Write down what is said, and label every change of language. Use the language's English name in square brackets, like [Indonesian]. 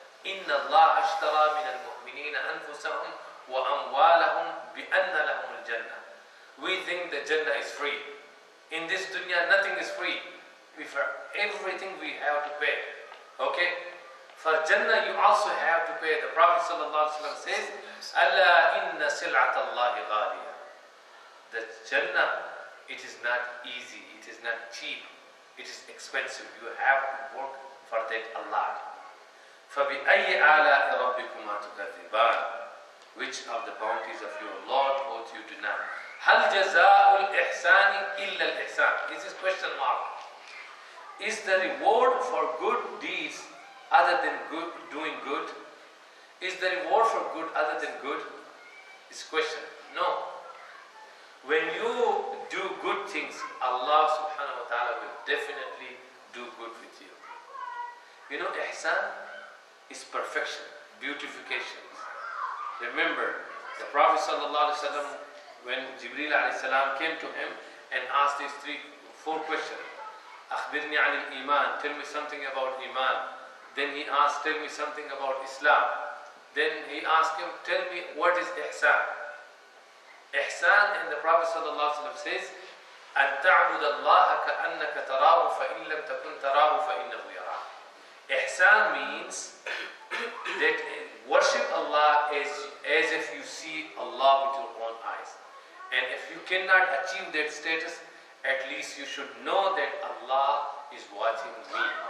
[Arabic] إِنَّ اللَّهَ اشْتَرَى مِنَ الْمُؤْمِنِينَ أَنفُسَهُمْ وَأَمْوَالَهُمْ بِأَنَّ لَهُمُ الْجَنَّةِ. [English] We think the Jannah is free. In this dunya, nothing is free. For everything we have to pay. Okay? For Jannah, you also have to pay. The Prophet ﷺ says, [Arabic] أَلَا إِنَّ سِلْعَةَ اللَّهِ غَالِيَةٌ. [English] The Jannah, it is not easy. It is not cheap. It is expensive. You have to work for that a lot. [Arabic] فَبِأَيِّ آلَاءِ رَبِّكُمَا تُكَذِّبَانِ. [English] Which of the bounties of your Lord both you deny? [Arabic] هَلْ جَزَاءُ الْإِحْسَانِ إِلَّا الْإِحْسَانِ. [English] This is question mark. Is the reward for good deeds other than good, doing good? Is the reward for good other than good? Is question. No. When you do good things, Allah subhanahu wa ta'ala will definitely do good with you. You know, ihsan is perfection, beautification. Remember, the Prophet sallallahu alaihi wasallam, when Jibreel alayhi salam came to him and asked these 4 questions. [Arabic] أخبرني عن الإيمان, [English] tell me something about Iman. Then he asked, tell me something about Islam. Then he asked him, tell me what is ihsan. Ihsan, and the Prophet ﷺ says, [Arabic] أن تعبد الله كأنك تراه فإن لم تكن تراه فإنه يراك. [English] Ihsan means that worship Allah as if you see Allah with your own eyes. And if you cannot achieve that status, at least you should know that Allah is watching me.